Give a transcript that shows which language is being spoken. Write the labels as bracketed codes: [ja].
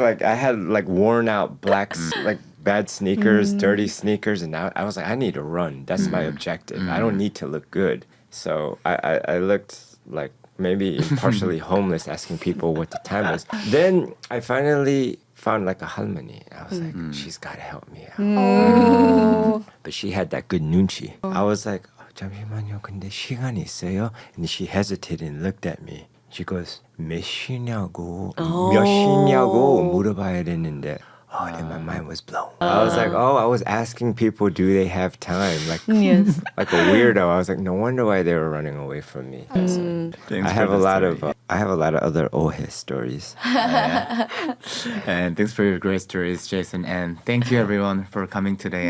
[en] Like I had like worn out black like bad sneakers, dirty sneakers, and I was like, I need to run. That's my objective. I don't need to look good. So I looked like maybe partially homeless, asking people what the time was. Then I finally found like a halmoni. I was like, she's gotta help me out. Oh. But she had that good nunchi. I was like, [ko] 잠시만요, 근데 시간이 있어요? [en] And she hesitated and looked at me. She goes, [ko] 몇 시냐고, 몇 시냐고 물어봐야 되는데. [en] Oh, and my mind was blown. I was like, I was asking people, do they have time? Like, Yes. like a weirdo. I was like, no wonder why they were running away from me. So, I have a lot of other ohe stories. And thanks for your great stories, Jason. And thank you everyone for coming today.